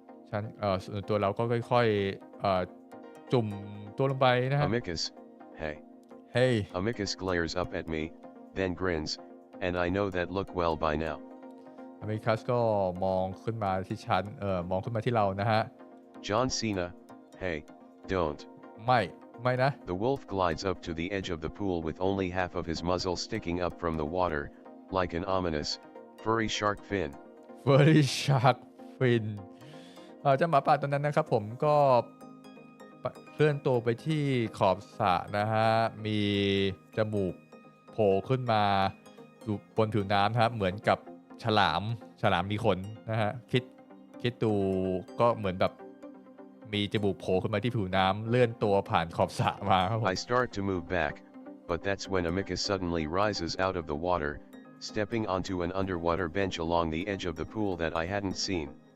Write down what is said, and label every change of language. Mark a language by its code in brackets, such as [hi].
[th] ฉันส่วนตัวเราก็ค่อยจุ่มตัวลงไปนะฮะ [en] Amicus, hey. Hey Amicus glares up at me, then grins, and I know that look well by now. [th] อเมริคัสก็มองขึ้นมาที่ฉันมองขึ้นมาที่เรานะฮะ [en] John Cena, hey, don't. [th] ไม่นะ [en] The wolf glides up to the edge of the pool with only half of his muzzle sticking up from the water, like an ominous, furry shark fin. Furry shark fin [th] เจ้าหมาป่าตัวนั้นนะครับผมก็เคลื่อนตัวไปที่ขอบสระนะฮะมีจมูกโผล่ขึ้นมาอยู่บนผิวน้ำครับเหมือนกับฉลามมีขนนะฮะคิดดูก็เหมือนแบบมีจมูกโผล่ขึ้นมาที่ผิวน้ำเลื่อนตัวผ่านขอบสระมาครับผม [en] I start to move back, but that's when Amicus suddenly rises out of the water, stepping onto an underwater bench along the edge of the pool that I hadn't seen.